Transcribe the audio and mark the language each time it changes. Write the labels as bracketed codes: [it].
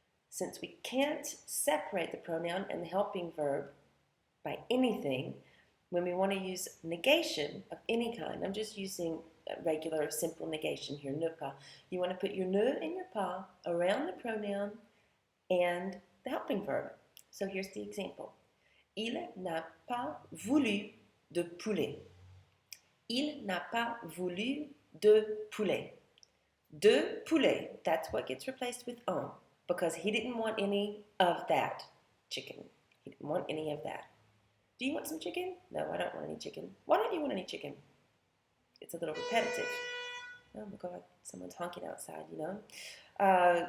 [en] Since we can't separate the pronoun and the helping verb by anything, when we want to use negation of any kind, I'm just using regular simple negation here, ne pas. You want to put your ne and your pas around the pronoun and the helping verb. So here's the example. [fr] Il n'a pas voulu de poulet. Il n'a pas voulu de poulet. [en] De poulet, that's what gets replaced with un, because he didn't want any of that chicken. He didn't want any of that. Do you want some chicken? No, I don't want any chicken. Why don't you want any chicken? It's a little repetitive. Oh my God, someone's honking outside, you know.